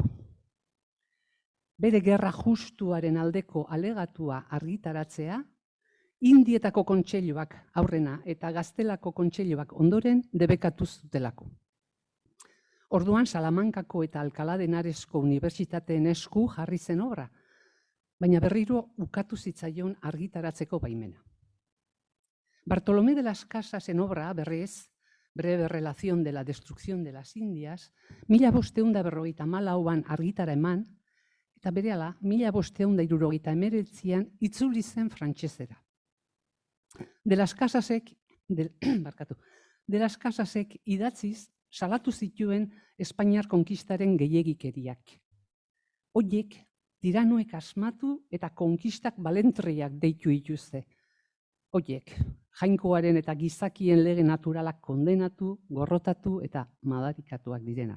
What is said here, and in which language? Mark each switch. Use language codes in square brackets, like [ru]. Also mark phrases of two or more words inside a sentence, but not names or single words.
[eu] Bere gerra justuaren aldeko alegatua argitaratzea, Indietako kontseiluak aurrena eta Gaztelako kontseiluak ondoren debekatu zutelako. Orduan Salamankako eta Alcalá de Henaresko unibertsitateen esku jarri zen obra, baina berriro ukatu zitzaion argitaratzeko baimena. Bartolomé de las Casasen obra, berriz, Breve relación de la destrucción de las Indias, 1554an argitara eman, eta berehala 1579an itzuli zen frantsesera. De las Casasek idatziz salatu zituen Espainiar konkistaren gehiegikeriak. Horiek tiranoek asmatu eta konkistak balentriak deitu dituzte. Horiek jainkoaren eta gizakien lege naturalak kondenatu, gorrotatu eta madarikatuak direnak.